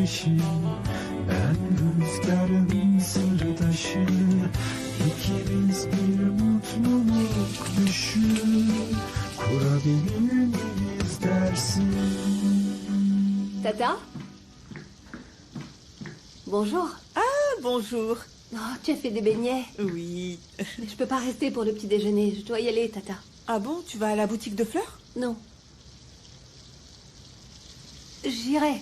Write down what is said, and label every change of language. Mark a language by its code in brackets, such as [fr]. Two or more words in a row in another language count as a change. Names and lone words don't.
[tr] Ben rüzgarın sırdaşı, İkimiz bir mutluluk düşü kurabilir miyiz dersin? [fr] Tata? Bonjour. Ah, bonjour. Oh, tu as fait des beignets. Oui. Mais je peux pas rester pour le petit déjeuner. Je dois y aller, Tata. Ah bon, tu vas à la boutique de fleurs? Non. J'irai.